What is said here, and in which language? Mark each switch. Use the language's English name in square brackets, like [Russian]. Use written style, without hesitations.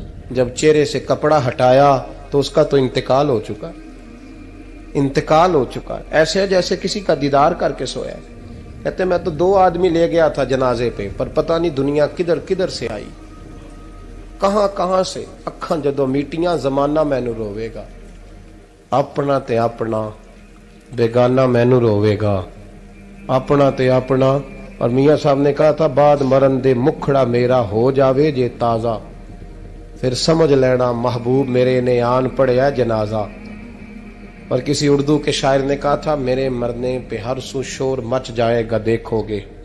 [Urdu] جب چہرے سے کپڑا ہٹایا تو اس کا تو انتقال ہو چکا, انتقال ہو چکا, ایسے جیسے کسی کا دیدار کر کے سویا. کہتے میں تو 2 آدمی لے گیا تھا جنازے پہ, پر پتہ نہیں دنیا کدھر کدھر سے آئی, کہاں کہاں سے. [Punjabi] اکھاں جدو میٹیاں زمانہ مینو روے گا, اپنا تے اپنا بیگانہ مینو روے گا, اپنا تے اپنا. [Urdu] اور میاں صاحب نے کہا تھا [Punjabi] بعد مرن دے مکھڑا میرا ہو جاوے جے تازہ, پھر سمجھ لینا محبوب میرے نے آن پڑیا جنازہ. [Urdu] اور کسی اردو کے شاعر نے کہا تھا میرے مرنے پہ ہر سو شور مچ جائے گا دیکھو گے.